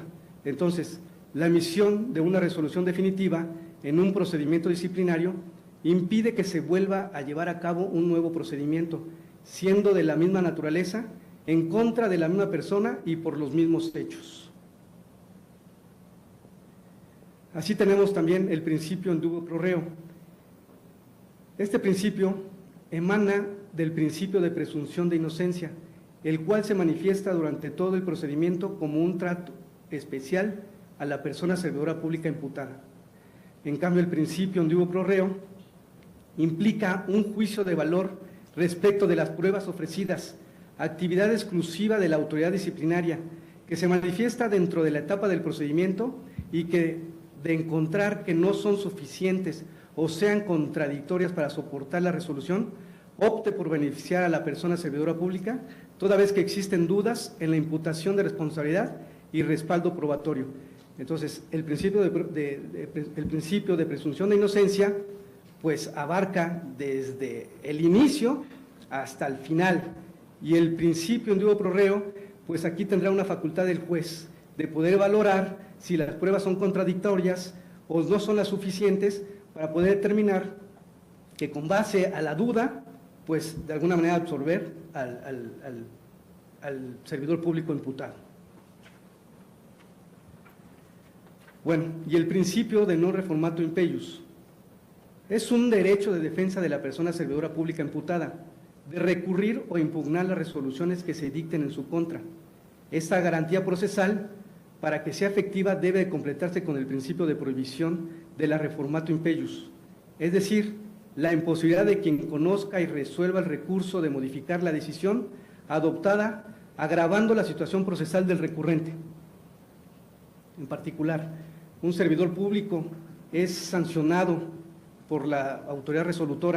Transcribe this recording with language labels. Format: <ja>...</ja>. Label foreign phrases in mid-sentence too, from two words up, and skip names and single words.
<es>Entonces, la emisión de una resolución definitiva en un procedimiento disciplinario impide que se vuelva a llevar a cabo un nuevo procedimiento, siendo de la misma naturaleza, en contra de la misma persona y por los mismos hechos. Así tenemos también el principio</es> <la>in dubio pro reo.</la> <es>Este principio emana del principio de presunción de inocencia, el cual se manifiesta durante todo el procedimiento como un trato especial a la persona servidora pública imputada. En cambio, el principio</es> <la>in dubio pro reo</la> <es>implica un juicio de valor respecto de las pruebas ofrecidas, actividad exclusiva de la autoridad disciplinaria, que se manifiesta dentro de la etapa del procedimiento y que, de encontrar que no son suficientes o sean contradictorias para soportar la resolución, opte por beneficiar a la persona servidora pública, toda vez que existen dudas en la imputación de responsabilidad y respaldo probatorio. Entonces, el principio de presunción de inocencia, pues abarca desde el inicio hasta el final. Y el principio</es> <la>in dubio pro reo,</la> <es>pues aquí tendrá una facultad del juez de poder valorar si las pruebas son contradictorias o no son las suficientes para poder determinar que con base a la duda, pues de alguna manera absolver al servidor público imputado. Bueno, y el principio de</es> <la>non reformato in peius</la> <es>es un derecho de defensa de la persona servidora pública imputada, de recurrir o impugnar las resoluciones que se dicten en su contra. Esta garantía procesal, para que sea efectiva, debe de completarse con el principio de prohibición de la</es> <la>reformato in peius,</la> <es>es decir, la imposibilidad de quien conozca y resuelva el recurso de modificar la decisión adoptada, agravando la situación procesal del recurrente. En particular, un servidor público es sancionado por la autoridad resolutora.</es>